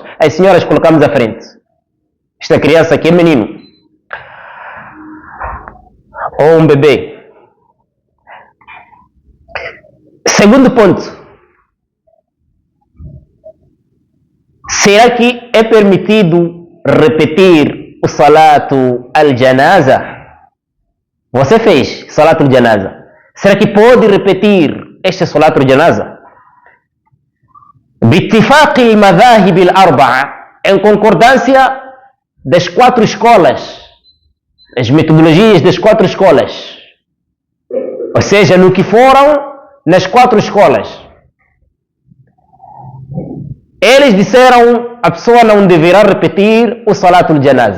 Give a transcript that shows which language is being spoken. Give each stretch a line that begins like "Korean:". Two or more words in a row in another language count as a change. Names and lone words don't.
Portuguese: As senhoras colocamos à frente. Esta criança aqui é menino. Ou um bebê. Segundo ponto. Será que é permitido repetir o
Arabic: صلاة الجنازة?
Portuguese: Você fez
Arabic: صلاة الجنازة.
Portuguese: Será que pode repetir este
Arabic: صلاة الجنازة? باتفاق المذاهب الأربعة,
Portuguese: em concordância das quatro escolas as metodologias das 4 escolas, ou seja, no que foram nas 4 escolas. Eles disseram a pessoa não deverá repetir o
Arabic: صلاة الجنازة.